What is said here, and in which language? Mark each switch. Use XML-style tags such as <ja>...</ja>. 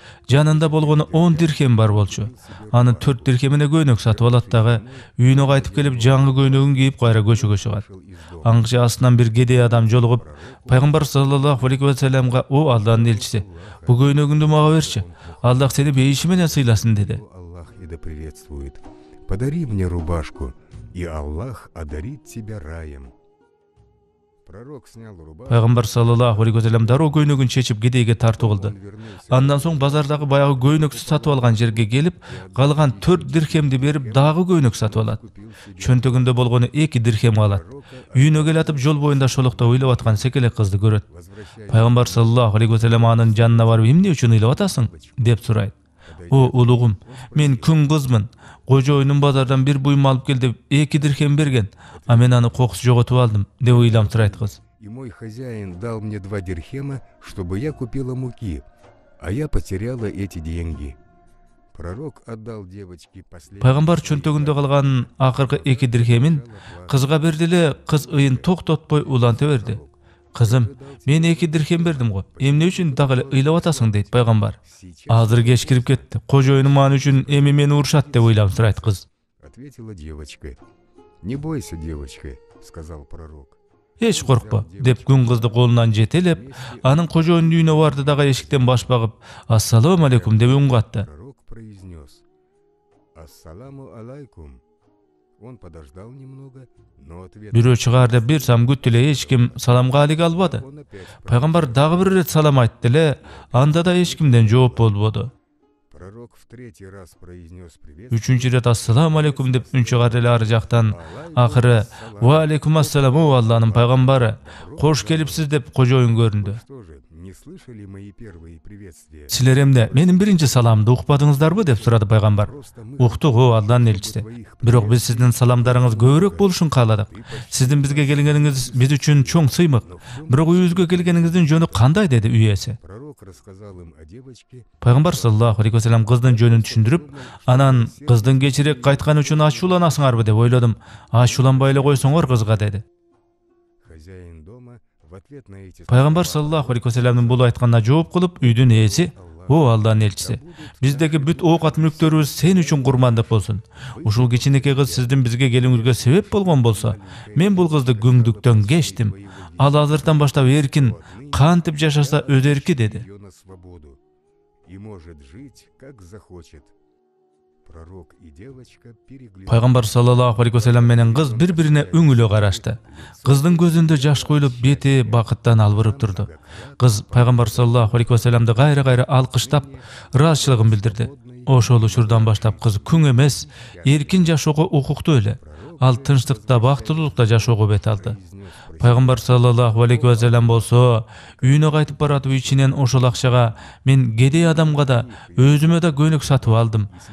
<ky>Жанында болгону 10 дирхем бар болчу. Анын 4 дирхемине көйнөк сатып алат дагы, үйүнө кайтып келип жаңы көйнөгүн кийип кайра көчөгө чыгат. Аңчы астынан бир кедей адам жолугуп, Пайгамбар саллаллаху алейхи вассаламга: "О Алланын элчиси, бу көйнөгүңдү мага берчи. Аллах сени бейиши менен сыйласын" деди.</ky> <ru>Аллах и да приветствует. Подари мне рубашку, и Аллах одарит тебя раем.</ru> <ky>Пайгамбар саллаллаху алейхи вассалам дароо көйнөгүн чечип кедейге тартуу кылды. Андан соң базардагы баягы көйнөксү сатып алган жерге келип, калган 4 дирхемди берип дагы көйнөк сатып алат. Чөнтөгүндө болгону 2 дирхем алат. Үйүнө келатып жол боюнда шолокто ыйлап аткан секелек кызды көрөт. Пайгамбар саллаллаху алейхи вассалам анын жанына барып: "Эмне үчүн ыйлап атасың?" деп сурайт. "О улугум, мен күн кызмын. Кожоюнум базардан бир буйум алып кел деп 2 дирхем берген, а мен аны кокус жоготуп алдым" деп ыйламсырайт кыз.</ky> <ru>И мой хозяин дал мне 2 дирхема, чтобы я купила муки, а я потеряла эти деньги. Пророк отдал девочке последний.</ru> <ky>Пайгамбар чөнтөгүндө калган акыркы 2 дирхемин кызга берди эле, кыз ыйын токтотпой уланта берди. "Кызым, мен 2 дирхем бердим го. Эмне үчүн дагы ыйлап атасың?" дейт пайгамбар. "Азыр кеч кирип кетти. Кожоюнум ан үчүн эми мени урушат" деп ыйламсырайт кыз.</ky> <ru>Ответила девочка. "Не бойся, девочка", сказал пророк.</ru> <ky>"Эч коркпо" деп күн кызды колунан жетелеп, анын кожоюнун үйүнө барды дагы эшиктен баш багып: "Ассаламу алейкум" деп үн катты.</ky> <ru>Пророк произнес: "Ассаламу алейкум". Он подождал немного, но ответ...</ru> <ky>Бирөө чыгаар деп бир сам күттү эле, эч ким саламга алик албады. Пайгамбар дагы бир ирет салам айтты эле, анда да эч кимден жооп болбоду.</ky> <ru>Пророк в 3-й раз произнес привет.</ru> <ky>3-чү ирет ассаламу алейкум деп үн чыгарды эле ары жактан. Акыры "Ва алейкум ассалам, о Алланын пайгамбары, кош келипсиз" деп кожоюн көрүндү.</ky> <ru>Что же, не слышали мои первые приветствия?</ru> <ky>"Силер эмне менин биринчи саламымды укпадыңыздарбы?" деп сурады пайгамбар. "Уктук, о Алланын элчиси. Бирок биз сиздин саламдарыңыз көбүрөөк болушун кааладык. Сиздин бизге келгениңиз биз үчүн чоң сыймык. Бирок үйүбүзгө келгениңиздин жөнү кандай?" деди үй ээси.</ky> <ru>Пророк рассказал им о девочке.</ru> <ky>Пайгамбар саллаллаху алейхи вассалам кыздын жөнүн түшүндүрүп, анан "Кыздын кечирээк кайтканы үчүн ачууланасыңарбы деп ойлодум. Ачууланбай эле койсоңор кызга" деди.</ky> <ru>Хозяин дома в ответ на эти</ru> <ky>Пайгамбар саллаллаху алейхи вассаламдын бул айтканына жооп кылып, үйдүн ээси: "О Алланын элчиси, биздеги бүт оокат мүлктөрүбүз сен үчүн курмандык болсун. Ушул кичинекей кыз сиздин бизге келүүңүзгө себеп болгон болсо, мен бул кызды күңдүктөн кечтим. Ал азыртан баштап эркин, кантип жашаса өз эрки" деди.</ky> <ru>ее на свободу и может жить, как захочет. Пророк и девочка переглянулись.</ru> <ky>Пайгамбар саллаллаху алейхи вассалам менен кыз бири-бирине өңүлө карашты. Кыздын көзүндө жаш коюлуп, бети бакыттан албырып турду. Кыз пайгамбар саллаллаху алейхи вассаламды кайра-кайра алкыштап, ыраазычылыгын билдирди. Ошол учурдан баштап кыз күң эмес, эркин жашоого укуктуу эле. Ал тынчтыкта, бактылуулукта жашоого бет алды. Пайгамбар саллаллаху алейхи вассалам болсо, үйүнө кайтып баратып ичинен ошол акчага мен кедей адамга да, өзүмө да көнүк сатып алдым.</ky>